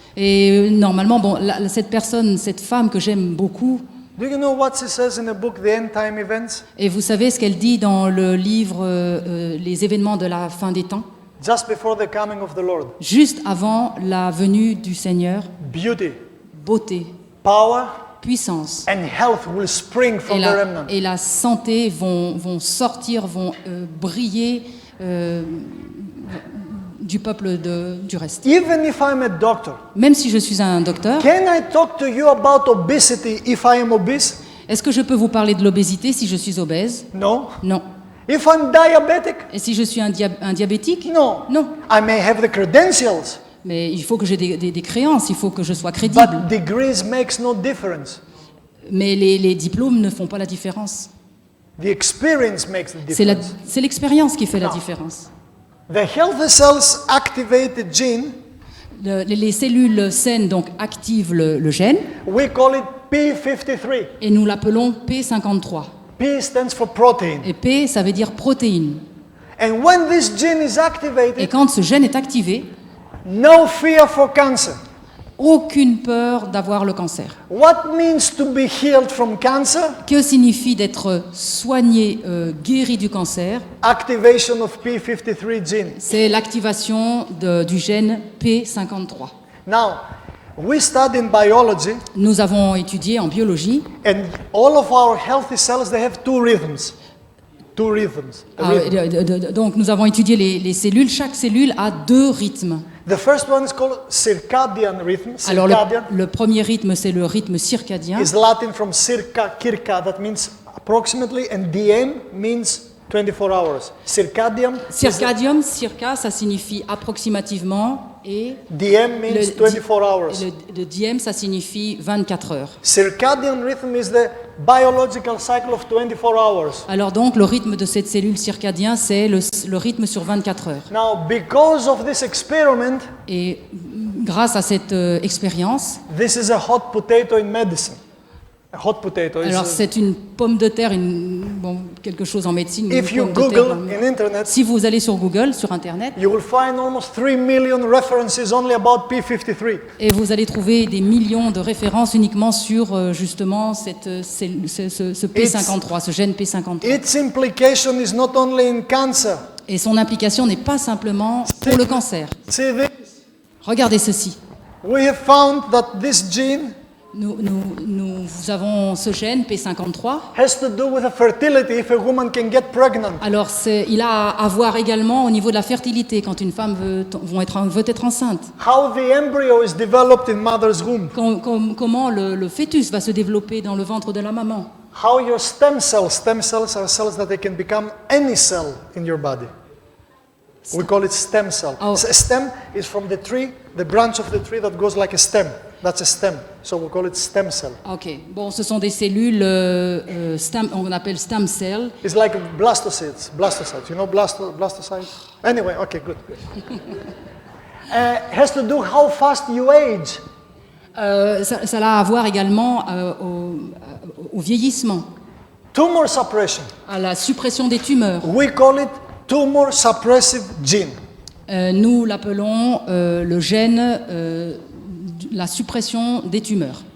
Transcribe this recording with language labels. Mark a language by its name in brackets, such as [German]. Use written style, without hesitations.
[French] Et normalement, bon, cette personne, cette femme que j'aime beaucoup, [English] do you know what she says in the book, The End Time Events? [French] et vous savez ce qu'elle dit dans le livre Les événements de la fin des temps, [English] Just before the coming of the Lord. [French] juste avant la venue du Seigneur, [English] Beauty, [French] beauté, [English] power, [French] puissance [English] and health will spring from the remnant. [French] et la santé vont sortir, vont briller du peuple du reste. [English] Even if I'm a doctor, [French] Même si je suis un docteur, [English] can I talk to you about obesity if I am obese? [French] est-ce que je peux vous parler de l'obésité si je suis obèse? [English] No. [French] Non. [English] If I'm diabetic? [French] Et si je suis un diabétique? [English] No. [French] Non. [English] I may have the credentials, [French] Mais il faut que j'ai des créances, il faut que je sois crédible. [English] but degrees makes no difference. [French] Mais les diplômes ne font pas la différence. [English] The experience makes the difference. [French] C'est l'expérience qui fait la différence. [English] The healthy cells activate the gene. [French] Les cellules saines donc activent le gène [English] We call it P53. [French] et nous l'appelons P53. [English] P stands for protein. [French] Et P, ça veut dire protéine. [English] And when this gene is [French] Et [English] activated, [French] quand ce gène est activé, [English] no fear for cancer. [French] aucune peur d'avoir le cancer. [English] What means to be healed from cancer? [French] Que signifie d'être soigné, guéri du cancer? [English] Activation of P53 gene. [French] C'est l'activation du gène P53. [English] Now, we study in biology, [French] Nous avons étudié en biologie. [English] and all of our healthy cells, they have two rhythms. Two rhythms. A rhythm. [French] Donc nous avons étudié les cellules. Chaque cellule a 2 rythmes. [English] The first one is called circadian rhythm. [French] Alors [English] Circadian [French] le premier rythme, c'est le rythme circadien. [English] is Latin from circa, circa, that means approximately, and diem means 24 hours. Circadian, [French] Circadium, circa, ça signifie approximativement, et [English] diem means 24 hours. [French] le diem, ça signifie 24 heures. [English] Circadian rhythm is the biological cycle of 24 hours. [French] Alors donc le rythme de cette cellule circadien, c'est le rythme sur 24 heures. [English] Now, because of this experiment, [French] Et grâce à cette expérience, [English] this is a hot potato in medicine. A hot potato is [French] alors c'est une pomme de terre, quelque chose en médecine. Une [English] if you [French] pomme de terre. [English] Google in internet, [French] Si vous allez sur Google, sur Internet, [English] you will find almost 3 million references only about P53. [French] et vous allez trouver des millions de références uniquement sur justement ce P53, ce gène P53. [English] Its implication is not only in cancer. [French] Et son implication n'est pas simplement pour le cancer. [English] See this? [French] Regardez ceci. [English] We have found that this gene [French] Nous avons ce gène P53. [English] has to do with the fertility if a woman can get pregnant. [French] Alors, il a à voir également au niveau de la fertilité, quand une femme veut être enceinte. [English] How the embryo is developed in mother's womb. [French] Comment le fœtus va se développer dans le ventre de la maman. [English] How your stem cells are cells that they can become any cell in your body. We call it stem cell. Oh. A stem is from the tree, the branch of the tree that goes like a stem. That's a stem. So we call it stem cell. [French] Ok, bon, ce sont des cellules, on appelle stem cell. [English] It's like blastocytes. You know blastocytes? Anyway, okay, good. Has to do how fast you age. [French] Ça a à voir également au vieillissement, [English] Tumor suppression. [French] à la suppression des tumeurs. [English] We call it tumor suppressive gene. [French] Nous l'appelons le gène, la suppression des tumeurs,